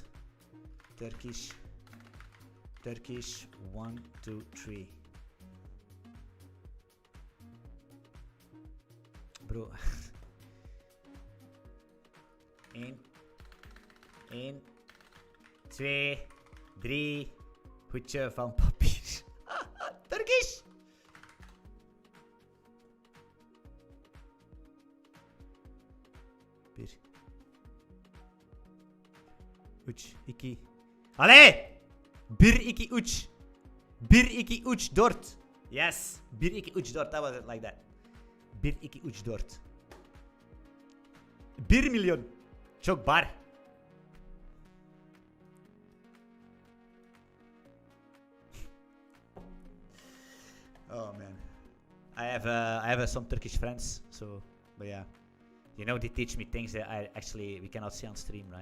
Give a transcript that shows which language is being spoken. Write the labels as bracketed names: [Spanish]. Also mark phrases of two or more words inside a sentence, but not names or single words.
[English] Turkish 1, 2, 3. bro. 1, 2, 3. [Dutch] Hoedje van papier. [English] Turkish! [Turkish] Bir. 3, 2. [Dutch] Allee! 1, 2, 3. 1, 2, 3, 4. [English] Yes. 1, 2, 3, 4. That was it like that. [Turkish] 1, 2, 3, 4. 1 milyon. Çok bar. [English] Oh man. I have some Turkish friends, so but yeah. You know, they teach me things that we cannot see on stream, right?